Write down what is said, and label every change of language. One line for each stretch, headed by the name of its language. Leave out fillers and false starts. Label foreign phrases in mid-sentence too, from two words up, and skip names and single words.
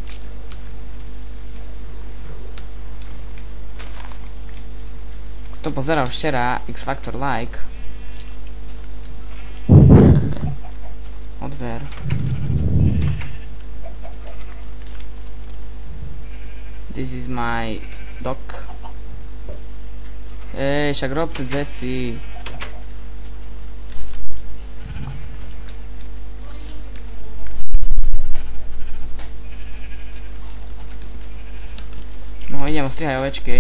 Slovak: Kto pozeral včera X Factor Like, odber.
English: This is my dog.
Slovak: Však robte veci. No idem ostrihať ovečky.